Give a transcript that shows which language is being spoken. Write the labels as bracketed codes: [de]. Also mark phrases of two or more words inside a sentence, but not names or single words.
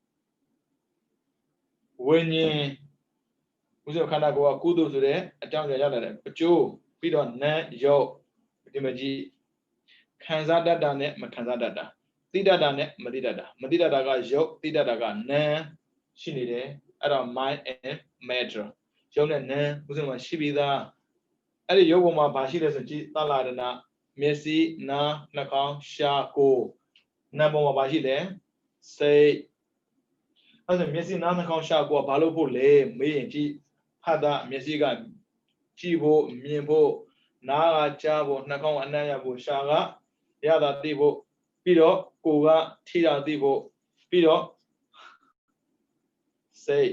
[my] ဝိညာဉ်ဦးဇင်းခန္ဓာကိုယ်ကကုသိုလ်ဆိုတဲ့အကြောင်းကြောင့်ရလာတဲ့အကျိုးပြီးတော့နာယုတ်ဒီမကြည့်ခံစားတတ်တာနဲ့မခံစားတတ်တာသိတတ်တာ နဲ့မသိတတ်တာမသိတတ်တာကယုတ်သိတတ်တာကနာရှိနေတယ်အဲ့တော့ [en] mind and matter [my] ယုတ်နဲ့နာဦးဇင်းမှာ ရှိပြီးသားအဲ့ဒီယုတ်ပေါ်မှာဘာရှိလဲဆိုကြည့်သလာရဏမျက်စိနားနှာခေါင်းရှားကိုယ်နာပေါ်မှာဘာရှိလဲစိတ်အဲ့ဒါမျက်စိနားနှာခေါင်းရှားကိုယ်ကဘာလို့ဖို့လဲမေးရင်ကြည့်ဖတ်တာမျက်စိကကြည့်ဖို့မြင်ဖို့နားကကြားဖို့နှာခေါင်းအနံ့ရဖို့ရှားကရတာသိဖို့ပြီးတော့ကိုယ်ကထိတာသိဖို့ပြီးတော့စိတ်